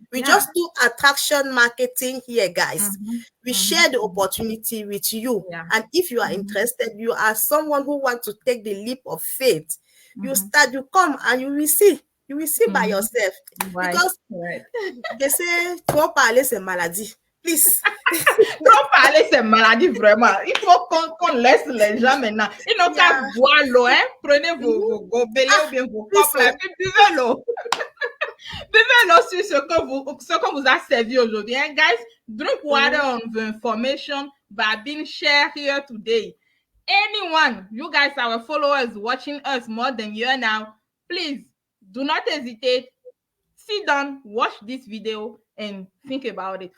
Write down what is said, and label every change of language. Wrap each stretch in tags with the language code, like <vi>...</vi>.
<en>We just do attraction marketing here, guys. We share the opportunity with you. And if you are interested, you are someone who wants to take the leap of faith. You come and you will see. You will see by yourself. Because they say,</en> <fr>trop parler, c'est maladie.</fr> <en>Please.</en> <fr>Trop parler, c'est maladie, vraiment. Il faut qu'on laisse les gens maintenant. Ils n'ont qu'à boire l'eau, hein. Prenez vos gobelets ou bien vos copes là, puis buvez l'eau. Buvez l'eau sur ce que vous a servi aujourd'hui.</fr> <en>Hein, guys, drink water on the information Balbin share here today. Anyone, you guys, our followers watching us more than a year now, please do not hesitate. Sit down, watch this video, and think about it.</en>